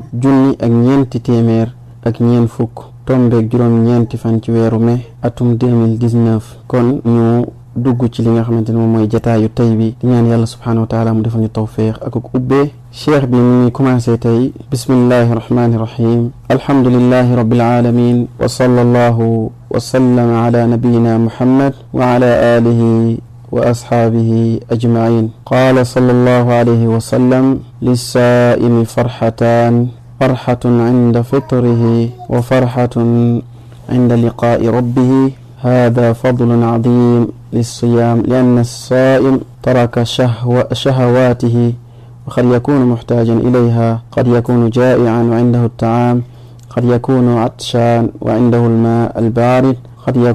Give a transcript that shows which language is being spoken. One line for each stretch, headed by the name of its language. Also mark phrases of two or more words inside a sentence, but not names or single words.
Wolof: junni ak ñeenti téeméer ak ñeent fukk tombeeg juróom ñeenti fan ci weeru mai atum 2019 kon ñu dugg ci li nga xamante ne moom mooy jataayu tey bi di ñaan yàlla
Arabic: سبحانه وتعالى
Wolof: mu defal ñu tawfiq ak ubbee cheikh bi mu ngi commencé tey
Arabic: بسم الله الرحمن الرحيم الحمد لله رب العالمين وصلى الله وسلم على نبينا محمد وعلى آله وأصحابه أجمعين قال صلى الله عليه وسلم للصائم فرحتان فرحة عند فطره وفرحة عند لقاء ربه هذا فضل عظيم للصيام لأن الصائم ترك شهواته وقد يكون محتاجا إليها قد يكون جائعا وعنده الطعام قد يكون عطشان وعنده الماء البارد قد